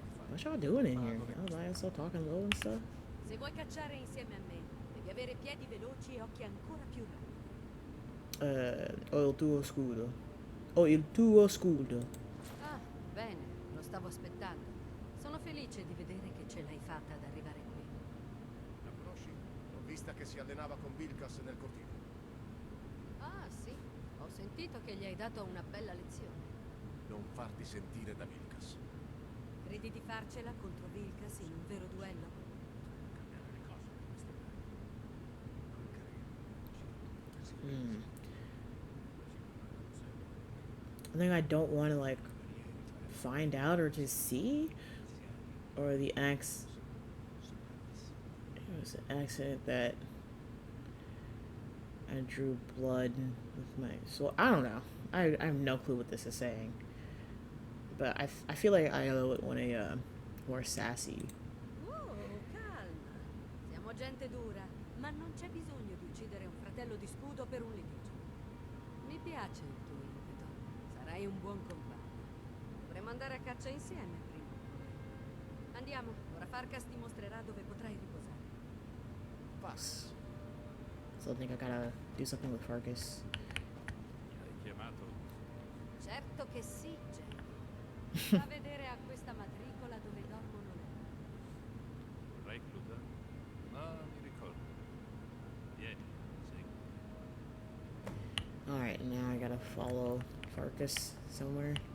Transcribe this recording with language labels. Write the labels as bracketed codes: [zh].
[en] What y'all doing in here? Y'all still talking low and stuff? [it] Se vuoi cacciare insieme a me, devi avere piedi veloci e occhi ancora più rapidi. Ho il tuo scudo. Ho il tuo scudo. Ah, bene, lo stavo aspettando. Sono felice di vedere che ce l'hai fatta ad arrivare qui. La conosci? L'ho vista che si allenava con Vilkas nel cortile. Ah, sì, ho sentito che gli hai dato una bella lezione. Non farti sentire da Vilkas. Credi di farcela contro Vilkas in un vero duello? [en] I think I don't want to like find out or just see, or the it was an accident that I drew blood with my sword. I don't know. I have no clue what this is saying, but I feel like I would want a more sassy. [it] Oh, calma. Siamo gente dura, ma non c'è bisogno di uccidere un fratello di scudo per un litigio. Mi piace il tuo impeto. Sarai un buon compagno. Dovremmo andare a caccia insieme prima o poi. Andiamo, ora Farkas ti mostrerà dove potrai riposare. [en] Pass. So I think I gotta do something with Farkas. [it] Hai chiamato? Certo che sì, Jerry. Va a vedere a questa matricola dove dormono le... Recluta? No, mi ricordo. Vieni, segui. [en] Alright, now I gotta follow Farkas somewhere.